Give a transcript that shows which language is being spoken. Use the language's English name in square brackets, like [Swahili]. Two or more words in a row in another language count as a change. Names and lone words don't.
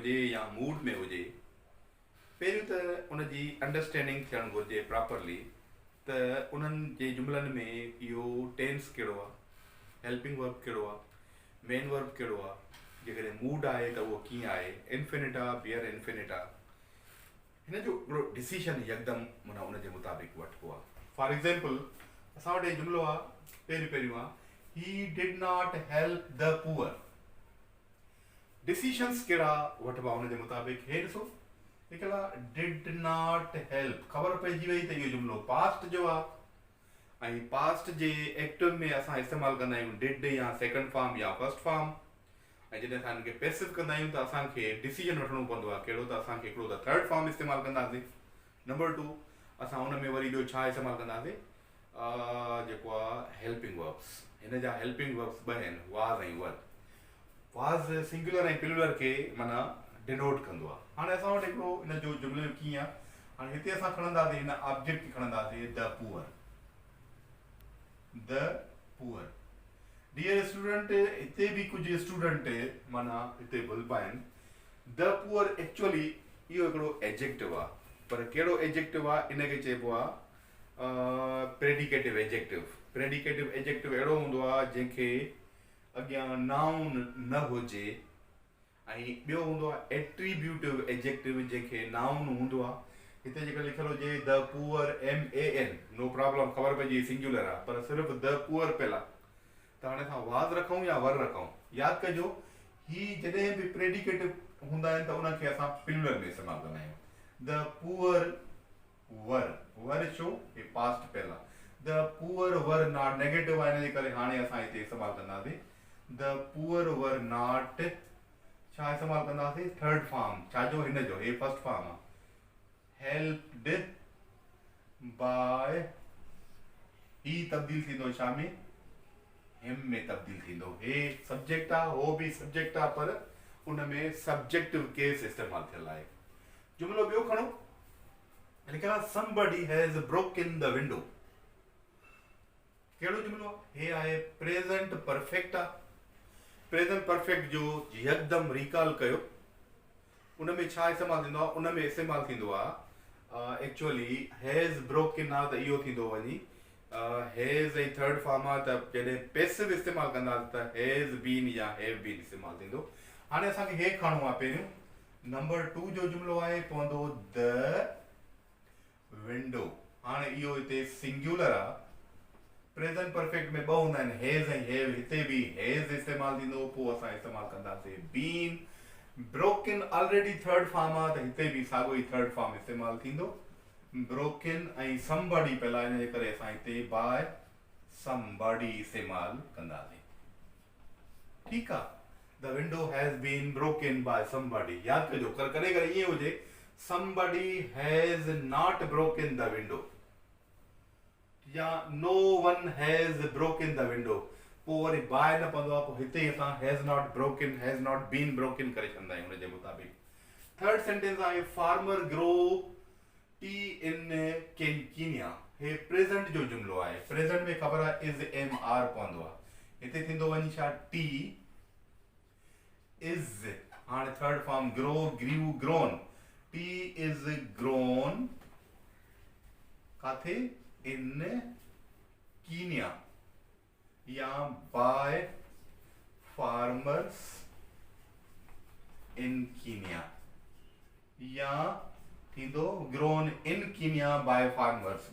[Sindhi] हुजे या मूड में हुजे, पहिरियों त उन जी अंडरस्टैंडिंग थियणु घुरिजे प्रॉपरली त उन्हनि जे जुमिलनि में इहो टेंस कहिड़ो आहे, [English] helping verb [Sindhi] कहिड़ो आहे, [English] main verb [Sindhi] कहिड़ो आहे, जेकॾहिं मूड आहे त उहो कीअं आहे, इन्फिनिट आहे [English] bare infinitive [Sindhi] आहे, हिन जो हिकिड़ो डिसीजन यकदमि माना उन जे मुताबिक़ वठिबो आहे। [English] for example [Sindhi] असां वटि जुमिलो आहे पहिरियों आहे [English] he did not help the poor. [Sindhi] डिसीशंस कहिड़ा वठिबा उन जे मुताबिक़, हे ॾिसो हिकिड़ा [English] did not help, [Sindhi] ख़बर पइजी वई त इहो जुमिलो पास्ट जो आहे ऐं पास्ट जे एक्टिव में असां इस्तेमालु कंदा आहियूं डिड या [English] second form [Sindhi] या [English] first form, [Sindhi] ऐं जॾहिं असां हिनखे पैसिव कंदा आहियूं त असांखे डिसीजन वठिणो पवंदो आहे कहिड़ो, त असांखे हिकिड़ो त [English] third form [Sindhi] इस्तेमालु कंदासीं, नंबर 2 असां हुन में वरी ॿियो छा इस्तेमालु कंदासीं, जेको आहे [English] helping verbs. [Sindhi] हिन जा [English] helping verbs [Sindhi] ॿ आहिनि, वाज़ ऐं वर। [English] was singular [Sindhi] ऐं प्लूरल खे माना डिनोट कंदो आहे। हाणे असां वटि हिकिड़ो हिन जो जुमिले में कीअं आहे, हाणे हिते असां खणंदासीं हिन ऑब्जेक्ट खे खणंदासीं [English] the poor. the poor dear student, [Sindhi] हिते बि कुझु स्टूडेंट माना हिते भुलबा आहिनि। [English] the poor actually [Sindhi] इहो हिकिड़ो एडजेक्टिव आहे, पर कहिड़ो एडजेक्टिव आहे, इनखे चइबो आहे [English] predicative adjective. predicative adjective [Sindhi] अहिड़ो हूंदो आहे जंहिंखे अॻियां नाउन न हुजे, ऐं ॿियो हूंदो आहे [English] attributive adjective [Sindhi] जंहिंखे नाउन हूंदो आहे। हिते जेका लिखियलु हुजे [English] the poor MAN, no problem, [Sindhi] ख़बर पइजी सिंगुलर आहे, पर सिर्फ़ु [English] the poor [Sindhi] पियल आहे। त हाणे असां वाज़ रखूं या वर रखूं, यादि कजो ही जॾहिं बि प्रेडिकेटिव हूंदा आहिनि त उनखे असां प्लूरल में इस्तेमालु कंदा आहियूं। [English] the poor were, [Sindhi] वर छो, हे पास्ट पियल आहे। [English] the poor were not negative [Sindhi] आहे, हिन जे करे हाणे असां हिते इस्तेमालु कंदासीं [English] the poor were not, [Sindhi] छा इस्तेमालु कंदासीं, [English] third form, [Sindhi] छाजो, हिन जो, हे [English] first form [Sindhi] आहे, [English] helped by, [Sindhi] ही तब्दील थींदो छा में, हिम में तब्दील थींदो। हे सब्जेक्ट आहे, हो बि सब्जेक्ट आहे, पर उन में सब्जेक्टिव केस इस्तेमालु थियल आहे। जुमिलो ॿियो खणो, लिखियलु आहे [English] somebody has broken the window। [Sindhi] कहिड़ो जुमिलो आहे, हे आहे [English] present perfect [Sindhi] आहे। [English] present perfect [Sindhi] जो यकदमि रिकॉल कयो, उन में छा इस्तेमालु थींदो आहे, उन में इस्तेमालु थींदो आहे [English] actually has broken [Sindhi] आहे त इहो थींदो वञी हैज़ ऐं [English] third form [Sindhi] आहे, त जॾहिं पैसिव इस्तेमालु कंदासीं त [English] has been [Sindhi] या [English] have been [Sindhi] इस्तेमालु थींदो। हाणे असांखे हे खणणो आहे पहिरियों, नंबर 2 जो जुमिलो आहे पवंदो [English] the window. [Sindhi] हाणे इहो हिते सिंगुलर आहे, [English] present perfect [Sindhi] में ॿ हूंदा आहिनि, हेज़ ऐं हैव, हिते बि हेज़ इस्तेमालु थींदो, पोइ असां इस्तेमालु कंदासीं बीन। [English] broken already third form [Sindhi] आहे, त हिते बि साॻियो ई [English] third form [Sindhi] इस्तेमालु थींदो, ब्रोकन ऐं समबडी पियल आहे, हिन जे करे असां हिते [English] by somebody [Sindhi] इस्तेमालु कंदासीं। ठीकु आहे, [English] the window has been broken by somebody. [Sindhi] यादि कजो, कॾहिं कॾहिं ईअं हुजे [English] somebody has not broken the window [Sindhi] या [English] no one has broken the window, [Sindhi] पोइ वरी बाय न पवंदो आहे, पोइ हिते असां [English] has not broken, has not been broken [Sindhi] करे छॾंदा आहियूं हुन जे मुताबिक़। [English] third sentence [Sindhi] आहे [English] farmer grow tea in Kenya. [Sindhi] हे प्रेज़ेंट जो जुमिलो आहे, प्रेज़ेंट में ख़बर आहे इज़ MR पवंदो आहे, हिते थींदो वञी छा, टी [English] इज़, हाणे third form grow, grew, grown, tea is grown काथे, in Kenya या by farmers in Kenya, [Sindhi] या थींदो [English] grown in Kenya by farmers.